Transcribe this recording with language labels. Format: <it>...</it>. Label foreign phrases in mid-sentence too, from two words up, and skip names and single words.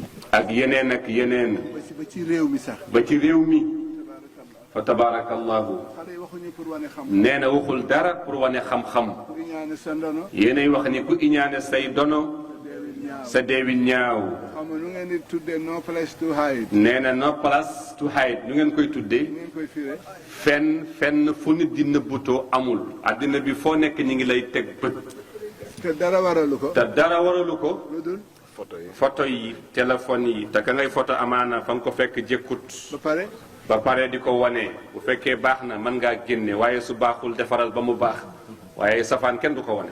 <wo>ak yeneen ak yeneen. ba ci réew mi sax. ba ci réew mi. fa tabaarakallahu. xale yi waxuñu pour wane xam. nee na waxul dara pour wane xam-xam. ku iñaane sa ndono. yéenay wax ni ku iñaane say dono. sa deewin ñaaw. xam nga nu ngeen di tuddee</wo> <en>no place to hide.</en> <wo>nee na</wo> <en>no place to hide</en> <wo>nu ngeen koy tuddee. nu ngeen koy firee. fenn fu nit di nëbbutoo amul. àddina bi foo nekk ñu ngi lay teg bët. te dara waralu ko. te dara waralu ko. lu dul. photo yi téléphone yi te ka ngay photo amaana fa nga ko fekk jëkkut. ba pare di ko wane bu fekkee baax na mën ngaa génne waaye su baaxul defaral ba mu baax waaye safaan kenn du ko wane.</wo>